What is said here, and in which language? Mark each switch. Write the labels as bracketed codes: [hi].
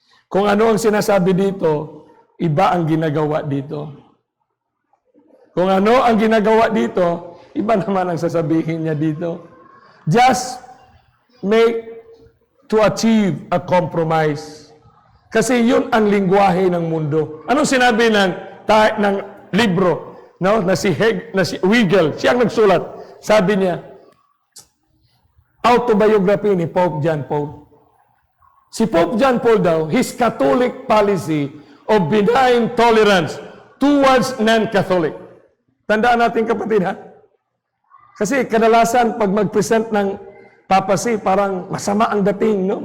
[tl] Kung ano ang sinasabi dito, iba ang ginagawa dito. Kung ano ang ginagawa dito, iba naman ang sasabihin niya dito. [en] Just make to achieve a compromise. [tl] Kasi yun ang lingwahe ng mundo. Anong sinabi ng libro, no? na si Hiddekel, siya ang nagsulat. Sabi niya, autobiography ni Pope John Paul. Si Pope John Paul daw, [en] his Catholic policy of benign tolerance towards non-Catholic. [tl] Tandaan natin, kapatid, ha? Kasi kadalasan, pag mag-present ng papacy, parang masama ang dating, no?